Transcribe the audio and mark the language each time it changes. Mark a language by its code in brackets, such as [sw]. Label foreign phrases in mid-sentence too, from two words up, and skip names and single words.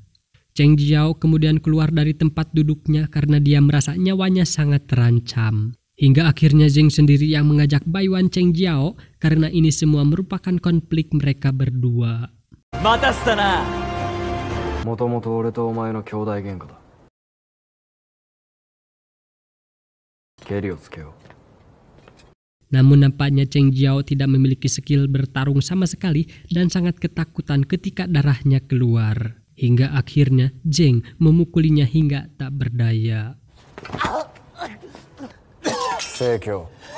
[id] Cheng Jiao kemudian keluar dari tempat duduknya karena dia merasa nyawanya sangat terancam. Hingga akhirnya Zheng sendiri yang mengajak Baiwan Cheng Jiao karena ini semua merupakan konflik mereka berdua. [ja] 待たせたな。もともと俺とお前の兄弟喧嘩だ。ケリをつけよう。 [id] Namun nampaknya Cheng Jiao tidak memiliki skill bertarung sama sekali dan sangat ketakutan ketika darahnya keluar. Hingga akhirnya Zheng memukulinya hingga tak berdaya. Seikyo.